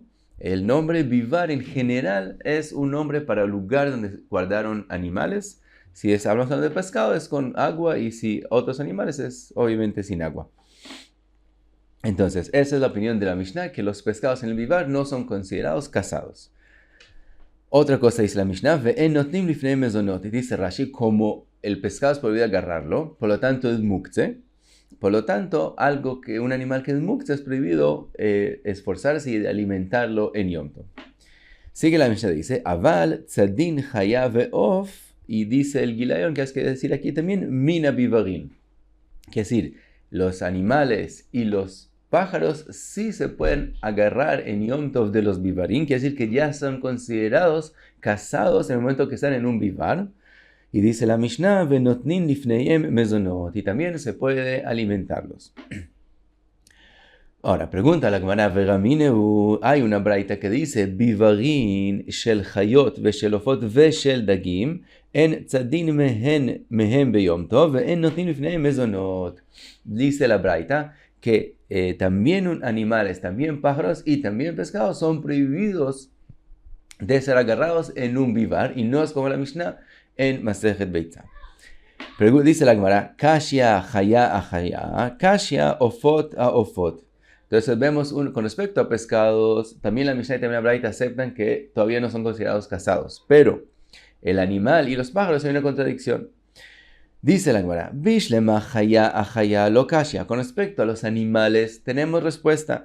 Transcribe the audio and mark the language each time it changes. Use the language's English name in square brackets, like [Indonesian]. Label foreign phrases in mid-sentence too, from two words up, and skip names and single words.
[Spanish] El nombre vivar en general es un nombre para el lugar donde guardaron animales. Si hablamos de pescado es con agua y si otros animales es obviamente sin agua. Entonces, esa es la opinión de la Mishnah, que los pescados en el vivar no son considerados cazados. Otra cosa dice la Mishnah, [Hebrew] ואין נותנים לפניהם מזונות. [Spanish] Y dice Rashi, como el pescado es prohibido agarrarlo, por lo tanto es muktzeh. Por lo tanto, un animal que es muktzeh es prohibido esforzarse y alimentarlo en Yom Tov. Sigue la Mishnah, dice, [Hebrew] אבל צדין חיה ועוף. [Spanish] Y dice el Gilayon, que hay que decir aquí también, [Hebrew] מינה ביברין. [Spanish] Que es decir, los animales y los pájaros sí se pueden agarrar en Yom Tov de los vivarín, quiere decir que ya son considerados cazados en el momento que están en un vivar. Y dice la Mishnah, [Hebrew] ונותנין לפניהם מזונות, [Spanish] y también se puede alimentarlos. Ahora, pregunta la Gemara, hay una braita que dice, [Hebrew] ביברין של חיות ושל עופות ושל דגים, אין צדין מהם ביום טוב, אין נותנין לפניהם מזונות. [Spanish] Dice la braita que también animales, también pájaros y también pescados son prohibidos de ser agarrados en un vivar, y no es como la Mishnah en Masejet Beitza. Dice la Gemara, [Aramaic] קשיא חיה אחיה, קשיא עופות אעופות. [Spanish] Entonces vemos con respecto a pescados, también la Mishnah y también la Braita aceptan que todavía no son considerados cazados, pero el animal y los pájaros hay una contradicción. Dice la Gemara, [Aramaic] בשלמא חיה אחיה לא קשיא. [Spanish] Con respecto a los animales, tenemos respuesta.